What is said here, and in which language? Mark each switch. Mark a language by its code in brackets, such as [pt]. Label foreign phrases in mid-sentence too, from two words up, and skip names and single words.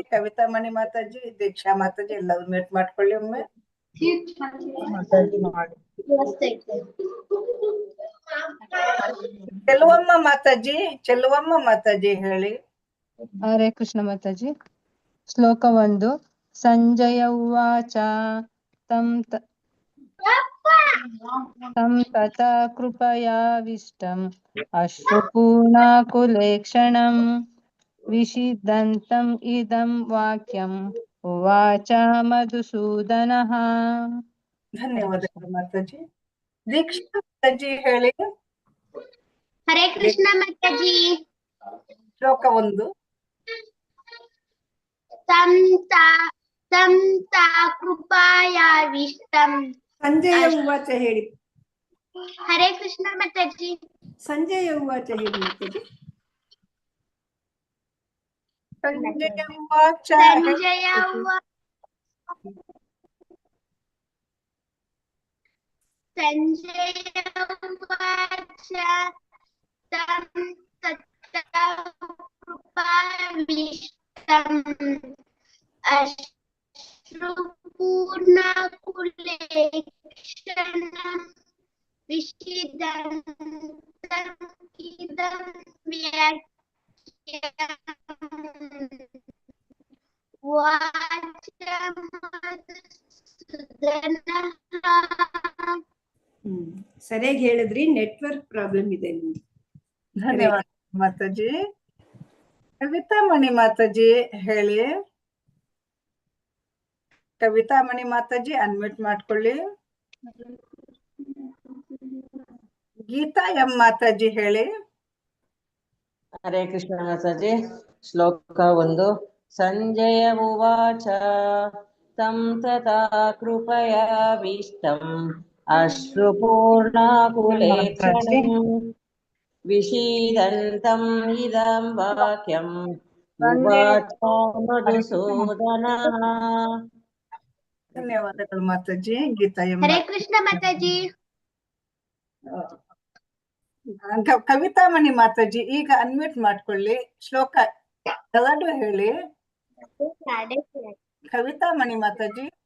[kn] ಕವಿತಾ ಮಣಿ ಮಾತಾಜಿ, ದೀಕ್ಷಾ ಮಾತಾಜಿ ಎಲ್ಲವೂ ಮ್ಯೂಟ್ ಮಾಡ್ಕೊಳ್ಳಿ ಒಮ್ಮೆ. ಚೆಲುವಮ್ಮ ಮಾತಾಜಿ ಹೇಳಿ. ಹರೇ ಕೃಷ್ಣ ಮಾತಾಜಿ. ಶ್ಲೋಕ 1. [sa] ಸಂಜಯ ಉವಾಚ ತಂ ತಥಾ ಕೃಪಯಾವಿಷ್ಟಂ ಅಶ್ರುಪೂರ್ಣಾಕುಲೇಕ್ಷಣಂ ವಿಷಿದಂತಂ ಇದಂ ವಾಕ್ಯಂ ಉವಾಚ ಮಧುಸೂದನಃ. [kn] ಧನ್ಯವಾದಗಳು ಮಾತಾಜಿ. ದೀಕ್ಷಾ ಮಾತಾಜಿ ಹೇಳಿ. ಹರೇ ಕೃಷ್ಣ ಮಾತಾಜಿ. ಶ್ಲೋಕ 1. [sa] ತಂ ತಾ ಕೃಪಾಯಾವಿಷ್ಟಂ. [kn] ಸಂಜಯ ಉವಾಚ ಹೇಳಿ. ಹರೇ ಕೃಷ್ಣ ಮಾತಾಜಿ. ಸಂಜಯ ಉವಾಚ ಹೇಳಿ ಮಾತಾಜಿ. [sa] ಸಂಜಯ ಉವಾಚ ಸಂಜಯ ಉವಾಚ तं तथा कृपायाविष्टम् अश्रुपूर्णकुलेक्षणं विषिदन्तमिदं वाचमधुसूदनः. [kn] ಸರಿಯಾಗಿ ಹೇಳಿದ್ರಿ. [en] network problem [kn] ಇದೆ ನಿಮ್ಗೆ. ಧನ್ಯವಾದ ಮಾತಾಜಿ. ಕವಿತಾಮಣಿ ಮಾತಾಜಿ ಹೇಳಿ. ಕವಿತಾಮಣಿ ಮಾತಾಜಿ ಅನ್ಮ್ಯೂಟ್ ಮಾಡ್ಕೊಳ್ಳಿ. ಗೀತಾ ಎಂ ಮಾತಾಜಿ ಹೇಳಿ. ಹರೇ ಕೃಷ್ಣ ಮಾತಾಜಿ. ಶ್ಲೋಕ 1. [sa] ಸಂಜಯ ಉವಾಚ तं तथा कृपयाविष्टम् अश्रुपूर्णाकुलेक्षणं विषीदन्तम् इदं वाक्यम् उवाच मधुसूदनः. [kn] ಧನ್ಯವಾದಗಳು ಮಾತಾಜಿ. ಗೀತಾ ಎಂ ಹರೇ ಕೃಷ್ಣ ಮಾತಾಜಿ. ಕವಿತಾಮಣಿ ಮಾತಾಜಿ ಈಗ ಅನ್ಮ್ಯೂಟ್ ಮಾಡ್ಕೊಳ್ಳಿ. ಶ್ಲೋಕ 2 ಹೇಳಿ. ಕವಿತಾಮಣಿ ಮಾತಾಜಿ.